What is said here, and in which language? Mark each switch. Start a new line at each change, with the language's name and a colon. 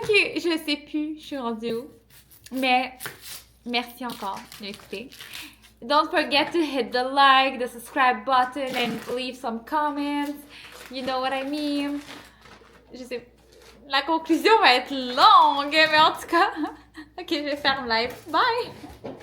French: Ok, je sais plus, je suis rendue où. Mais merci encore d'écouter.
English: Don't forget to hit the like, the subscribe button, and leave some comments. You know what I mean.
French: Je sais. La conclusion va être longue, mais en tout cas. Ok, je ferme live. Bye!